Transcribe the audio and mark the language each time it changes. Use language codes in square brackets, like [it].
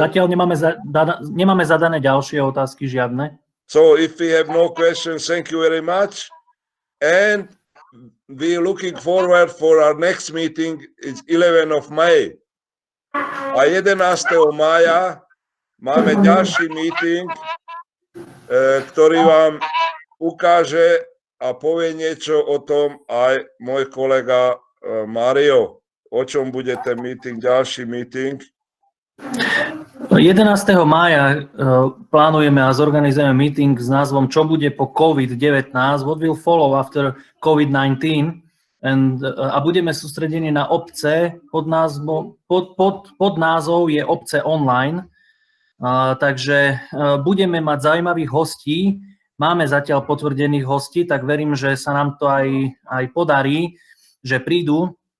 [sk] Zatiaľ nemáme zadané ďalšie otázky, žiadne. [en] So if we have no questions, thank you very much. And we're looking forward for our next meeting. It's 11 of May. A 11. [sk] mája máme ďalší meeting, ktorý vám ukáže a povie niečo o tom aj môj kolega Mario. O čom bude ten meeting, ďalší meeting? 11. mája plánujeme a zorganizujeme meeting s názvom Čo bude po COVID-19? [en] What will follow after COVID-19? [sk] A budeme sústredení na obce pod názov je obce online. Takže budeme mať zaujímavých hostí. Máme zatiaľ potvrdených hostí, tak verím, že sa nám to aj podarí, že prídu.